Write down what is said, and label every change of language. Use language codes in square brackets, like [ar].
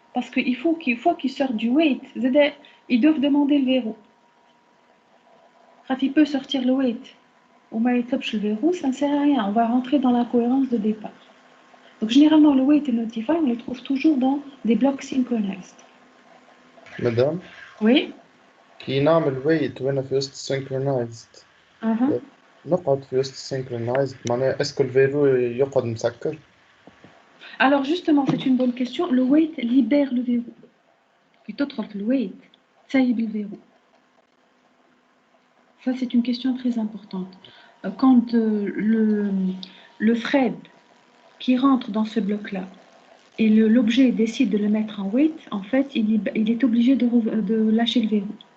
[fr] Parce qu'il faut qu'une fois qu'ils sortent du wait, ils doivent demander le verrou. Quand il peut sortir le wait, ou le verrou, ça ne sert à rien. On va rentrer dans la cohérence de départ. Donc généralement, le wait et le notify, on les trouve toujours dans des blocs synchronized. Madame, Oui? [ar] كي نعمل wait وأنا في وسط synchronized نقعد في وسط synchronized معناها اسكو الفيرو يقعد مسكر؟ [fr] Alors justement, c'est une bonne question. Le wait libère le verrou. Puis t'autres le wait, ça y est le verrou. Ça, c'est une question très importante. Quand le thread qui rentre dans ce bloc-là et l'objet décide de le mettre en wait, en fait, il est obligé de lâcher le verrou.